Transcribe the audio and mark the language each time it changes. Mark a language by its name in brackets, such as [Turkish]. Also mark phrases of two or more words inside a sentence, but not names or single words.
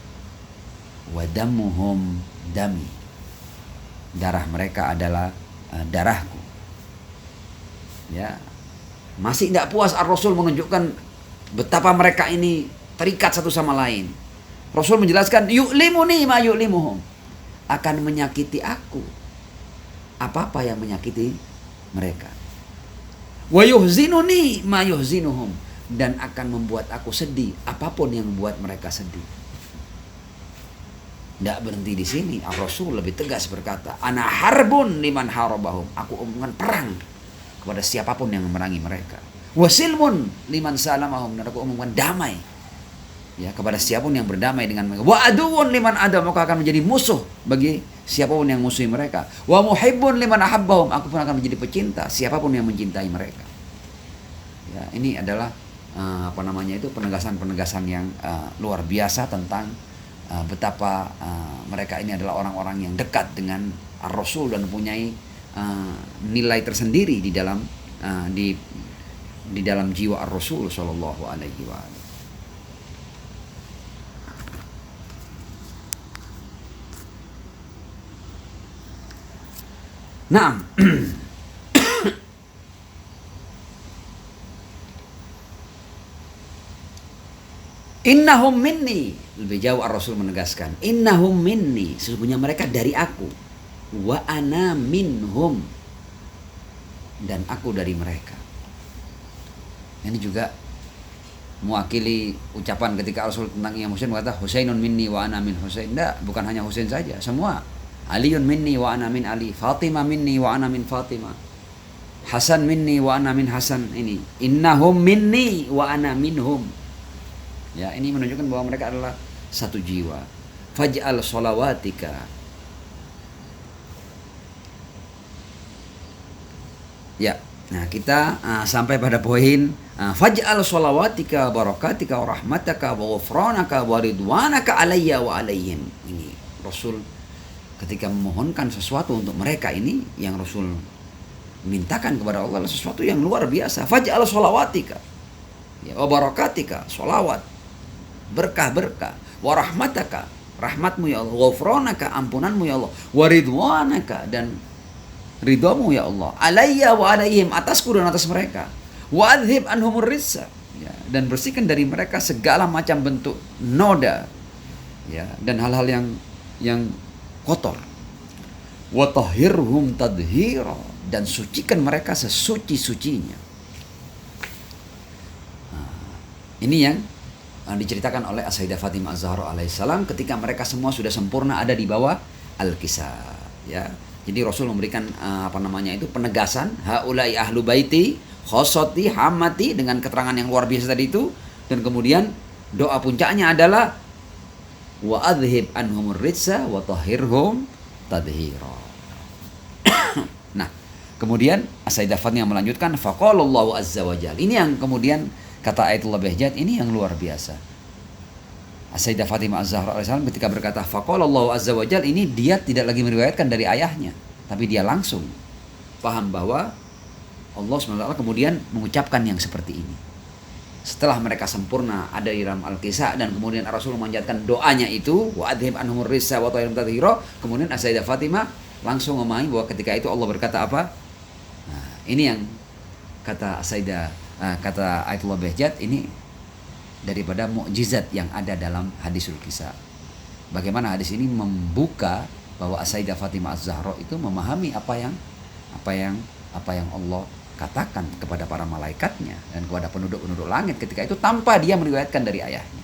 [Arabic] ودمهم دمي, [Indonesian] darah mereka adalah darahku. Ya, masih tidak puas Ar-Rasul menunjukkan betapa mereka ini terikat satu sama lain. Rasul menjelaskan, [Arabic] يؤلمني ما يؤلمهم, [Indonesian] akan menyakiti aku apa-apa yang menyakiti mereka. [Arabic] ويحزنني ما يحزنهم, [Indonesian] dan akan membuat aku sedih apapun yang membuat mereka sedih. Tidak berhenti di sini. Rasul lebih tegas berkata, [Arabic] أنا حرب لمن حاربهم, [Indonesian] aku umumkan perang kepada siapapun yang memerangi mereka. [Arabic] وسلم لمن سالمهم, [Indonesian] dan aku umumkan damai Ya, kepada siapapun yang berdamai dengan mereka. [Arabic] وعدو لمن عادى, [Indonesian] maka akan menjadi musuh bagi siapapun yang musuhi mereka. [Arabic] ومحب لمن أحبهم, [Indonesian] aku pun akan menjadi pecinta siapapun yang mencintai mereka. Ya, ini adalah penegasan-penegasan yang luar biasa tentang betapa mereka ini adalah orang-orang yang dekat dengan Ar-Rasul dan mempunyai nilai tersendiri di dalam di dalam jiwa Ar-Rasul [Arabic] صلى الله عليه وسلم. [Indonesian] Naam. [Arabic] إنهم مني, [Indonesian] lebih jauh Ar-Rasul menegaskan, [Arabic] إنهم مني, [Indonesian] sesungguhnya mereka dari aku, [Arabic] وأنا منهم, [Indonesian] dan aku dari mereka. Ini juga mewakili ucapan ketika Rasul tentang Imam Husain berkata, [Arabic] حسين مني وأنا من حسين. [Indonesian] Tidak, bukan hanya Husain saja, semua. [Arabic] علي مني وأنا من علي، فاطمة مني وأنا من فاطمة، حسن مني وأنا من حسن. Ini إنهم مني وأنا منهم. [Indonesian] Ya, ini menunjukkan bahwa mereka adalah satu jiwa. [Arabic] فاجعل صلواتك. [Indonesian] Ya, nah kita sampai pada poin [Arabic] فاجعل صلواتك بركاتك ورحمتك وغفرانك ورضوانك علي وعليهم. [Indonesian] Ini Rasul ketika memohonkan sesuatu untuk mereka, ini yang Rasul mintakan kepada Allah adalah sesuatu yang luar biasa. [Arabic] فاجعل صلواتك, ya, وبركاتك, [Indonesian] sholawat, berkah-berkah, [Arabic] ورحمتك, [Indonesian] rahmatmu ya Allah, [Arabic] وغفرانك, [Indonesian] ampunanmu ya Allah, [Arabic] ورضوانك, [Indonesian] dan ridhamu ya Allah, [Arabic] علي وعليهم, [Indonesian] atasku dan atas mereka, [Arabic] وأذهب عنهم الرجس, [Indonesian] ya, dan bersihkan dari mereka segala macam bentuk noda, ya, dan hal-hal yang kotor. [Arabic] وطهرهم تطهيرا, [Indonesian] dan sucikan mereka sesuci-sucinya. Ini yang diceritakan oleh As-Sayyidah Fatimah Az-Zahra alaihissalam ketika mereka semua sudah sempurna ada di bawah Al-Kisah, ya. Jadi Rasul memberikan penegasan, [Arabic] هؤلاء أهل بيتي خاصتي حامتي, [Indonesian] dengan keterangan yang luar biasa tadi itu, dan kemudian doa puncaknya adalah [Arabic] وأذهب عنهم الرجس وطهرهم تطهيرا. [Indonesian] Nah, kemudian As-Sayyidah Fatimah melanjutkan [Arabic] فقال الله عز وجل. [Indonesian] Ini yang kemudian kata Ayatullah Bahjat, ini yang luar biasa. As-Sayyidah Fatimah Az-Zahra alaihissalam ketika berkata [Arabic] فقال الله عز وجل, [Indonesian] ini dia tidak lagi meriwayatkan dari ayahnya, tapi dia langsung paham bahwa Allah SWT kemudian mengucapkan yang seperti ini. Setelah mereka sempurna ada di dalam Al-Kisah, dan kemudian Rasul memanjatkan doanya itu [Arabic] وأذهب عنهم الرجس وطهرهم تطهيرا, [Indonesian] kemudian As-Sayyidah Fatimah langsung memahami bahwa ketika itu Allah berkata apa? Nah, ini yang kata kata Ayatullah Bahjat, ini daripada mukjizat yang ada dalam hadisul Kisah. Bagaimana hadis ini membuka bahwa As-Sayyidah Fatimah Az-Zahra itu memahami apa yang Allah katakan kepada para malaikatnya dan kepada penduduk-penduduk langit ketika itu tanpa dia meriwayatkan dari ayahnya.